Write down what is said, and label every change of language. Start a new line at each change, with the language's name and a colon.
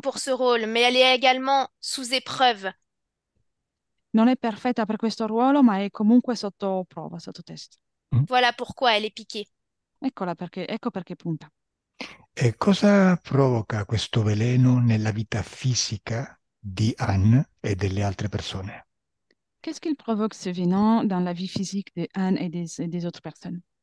French: pour ce rôle, mais elle est également sous épreuve.
Italian: Non è perfetta per questo ruolo, ma è comunque sotto prova, sotto test. Mm?
French: Voilà pourquoi elle est piquée.
Italian: Ecco perché punta. E cosa provoca questo veleno nella vita fisica di Anne e delle altre persone?
French: Qu'est-ce qu'il provoque ce venin dans la vie physique de Anne et des autres personnes?